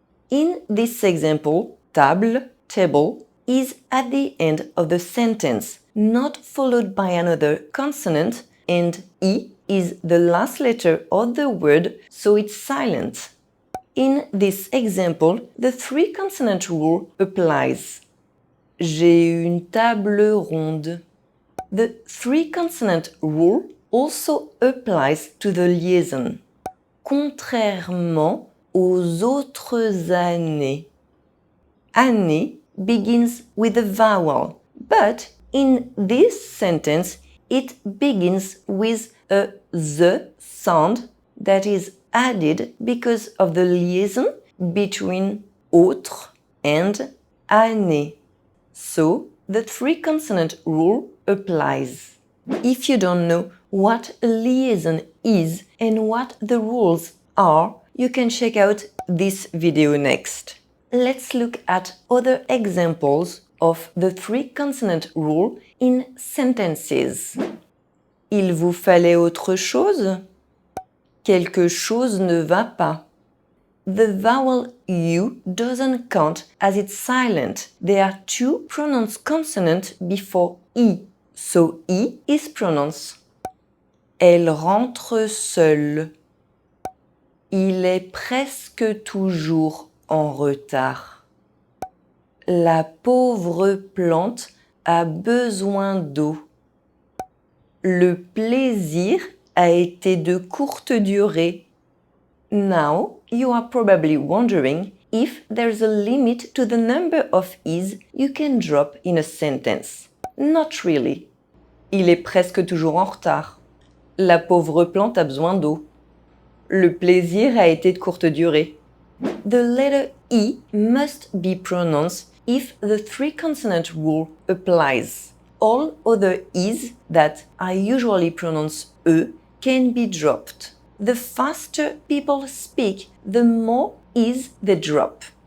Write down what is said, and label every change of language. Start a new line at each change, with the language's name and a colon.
English: In this example, table, table, is at the end of the sentence, not followed by another consonant, and E is the last letter of the word, so it's silent. In this example, the three-consonant rule applies.
French: J'ai une table ronde.
English: The three-consonant rule also applies to the liaison.
French: Contrairement aux autres années.
English: Année begins with a vowel, but in this sentence it begins with a the sound that is added because of the liaison between autres and année. So, the three-consonant rule applies. If you don't know what a liaison is and what the rules are, you can check out this video next. Let's look at other examples of the three-consonant rule in sentences.
French: Il vous fallait autre chose? Quelque chose ne va pas.
English: The vowel U doesn't count as it's silent. There are two pronounced consonants before E, so E is pronounced.
French: Elle rentre seule. Il est presque toujours en retard. La pauvre plante a besoin d'eau. Le plaisir a été de courte durée.
English: Now, you are probably wondering if there's a limit to the number of E's you can drop in a sentence. Not really.
French: Il est presque toujours en retard. La pauvre plante a besoin d'eau. Le plaisir a été de courte durée.
English: The letter E must be pronounced if the three-consonant rule applies. All other E's that are usually pronounced E can be dropped. The faster people speak, the more E's they drop.